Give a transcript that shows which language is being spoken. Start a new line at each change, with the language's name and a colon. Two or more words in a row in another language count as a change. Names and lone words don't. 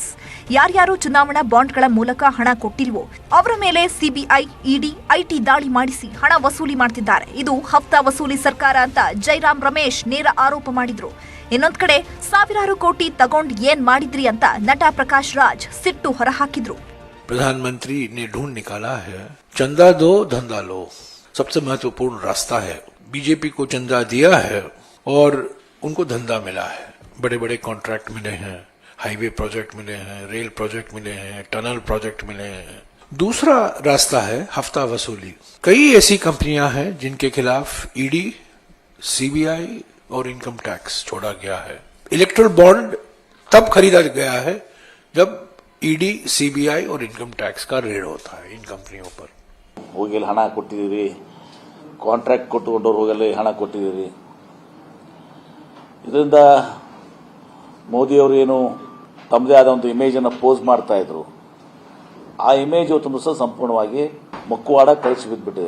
Kannada: ಯಾರ್ಯಾರು ಚುನಾವಣಾ ಬಾಂಡ್ಗಳ ಮೂಲಕ ಹಣ ಕೊಟ್ಟಿಲ್ವೋ ಅವರ ಮೇಲೆ CBI, ED, IT ದಾಳಿ ಮಾಡಿಸಿ ಹಣ ವಸೂಲಿ ಮಾಡ್ತಿದ್ದಾರೆ. ಇದು ಹಫ್ತಾ ವಸೂಲಿ ಸರ್ಕಾರ ಅಂತ ಜೈರಾಮ್ ರಮೇಶ್ ನೇರ ಆರೋಪ ಮಾಡಿದ್ರು. ಇನ್ನೊಂದ್ ಕಡೆ ಸಾವಿರಾರು ಕೋಟಿ ತಗೊಂಡ್ ಏನ್ ಮಾಡಿದ್ರಿ ಅಂತ ನಟ ಪ್ರಕಾಶ್ ರಾಜ್ ಸಿಟ್ಟು ಹೊರಹಾಕಿದ್ರು.
Hindi: प्रधानमंत्री ने ढूंढ निकाला है, चंदा दो धंधा लो, सबसे महत्वपूर्ण रास्ता है. बीजेपी को चंदा दिया है और उनको धंधा मिला है. बड़े बड़े कॉन्ट्रैक्ट मिले हैं, हाईवे प्रोजेक्ट मिले हैं, रेल प्रोजेक्ट मिले हैं, टनल प्रोजेक्ट मिले हैं. दूसरा रास्ता है हफ्ता वसूली. कई ऐसी कंपनियां हैं जिनके खिलाफ ईडी, सीबीआई और इनकम टैक्स छोड़ा गया है. इलेक्ट्रल बॉन्ड तब खरीदा गया है जब ईडी, सीबीआई और इनकम टैक्स का रेड होता है इन कंपनियों पर.
Kannada: ಹೋಗಿ ಹಣ ಕೊಟ್ಟಿದ್ದೀರಿ, ಕಾಂಟ್ರಾಕ್ಟ್ ಕೊಟ್ಟುಕೊಂಡವ್ರು ಹೋಗಲ್ಲಿ ಹಣ ಕೊಟ್ಟಿದ್ದೀರಿ. ಇದರಿಂದ ಮೋದಿಯವರು ಏನು ತಮ್ಮದೇ ಆದ ಒಂದು ಇಮೇಜನ್ನು ಪೋಸ್ ಮಾಡ್ತಾ ಇದ್ರು. ಆ ಇಮೇಜ್ ಇವತ್ತು ಸಹ ಸಂಪೂರ್ಣವಾಗಿ ಮುಕ್ಕುವಾಡ ಕಳಿಸಿ ಬಿದ್ದುಬಿಟ್ಟಿದೆ.